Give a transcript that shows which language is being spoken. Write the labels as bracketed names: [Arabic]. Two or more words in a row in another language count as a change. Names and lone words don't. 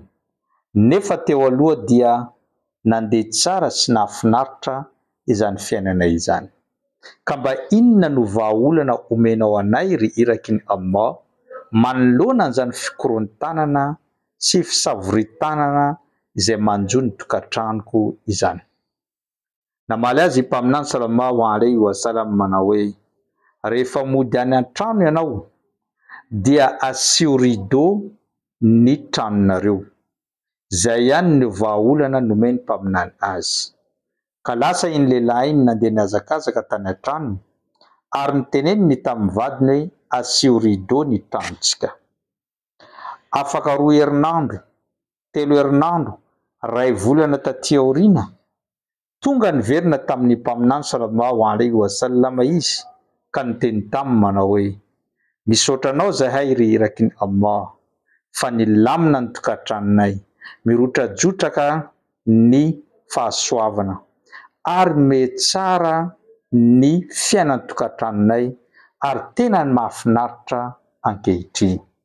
[Malagasy] Nefa teo aloha dia nandeha tsara sy nahafinaritra izany fiainanay izany. Ka mba inona no vahaolana omenao anay ry irakin'ny Allah manoloana an'izany fikorontanana sy fisavoritanana izay manjo ny tokantranoko izany. Namaly azy mpaminany [Arabic] صلى الله عليه وسلم [Malagasy] manao hoe: rehefa mody any an-trano ianao dia asio rideau ny tranonareo. Zay ihany ny vahaolana nomeny mpaminany azy. Ka lasa iny lehilahy iny nandeha nihazakazaka tany an-tranony ary niteneniny tamin'ny vadiny hoe: asio rideau ny tranontsika. Afaka 2 herinandro, 3 herinandro, 2 volana taty aoriana tonga niverina tamin'ny mpaminany [Arabic] صلى الله عليه وسلم [Malagasy] izy ka niteny taminy manao hoe: misaotra anao zahay ry irakin'ny Allah fa nilamina ny tokantranonay, mirotrajotraka ny fahasoavana ary metsara ny fiainan'ny tokantranonay ary tena ny mahafinaritra ankehitriny.